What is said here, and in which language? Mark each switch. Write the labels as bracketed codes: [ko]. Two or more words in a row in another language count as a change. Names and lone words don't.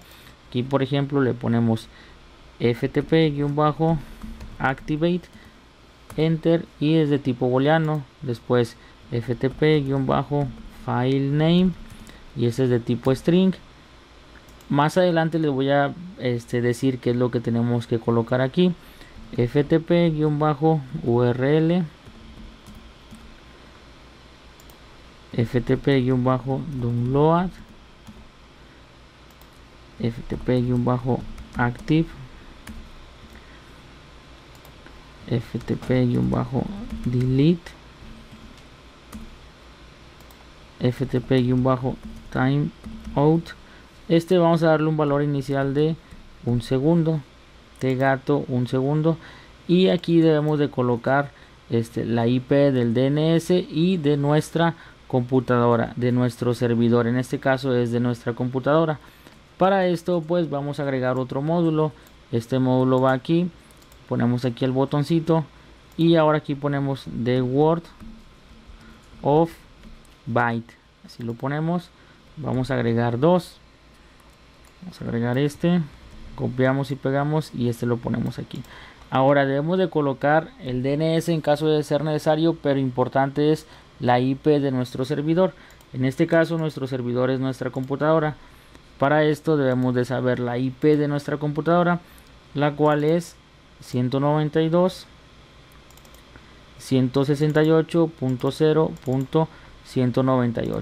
[es] Aquí por ejemplo le ponemos FTP-Activate, Enter y es de tipo booleano. Después FTP-FileName y ese es de tipo string. Más adelante les voy a decir qué es lo que tenemos que colocar aquí. FTP-URL, FTP-download, FTP-active, FTP-delete, FTP-timeout. Vamos a darle un valor inicial de 1 segundo, de gato 1 segundo, y aquí debemos de colocar la IP del DNS y de nuestra computadora, de nuestro servidor. En este caso es de nuestra computadora. Para esto pues vamos a agregar otro módulo. Este módulo va aquí, ponemos aquí el botoncito y ahora aquí ponemos [en] the word of byte, [es] así lo ponemos. Vamos a agregar dos, vamos a agregar copiamos y pegamos y lo ponemos aquí. Ahora debemos de colocar el DNS en caso de ser necesario, pero importante es la IP de nuestro servidor. En este caso nuestro servidor es nuestra computadora. Para esto debemos de saber la IP de nuestra computadora, la cual es 192.168.0.198.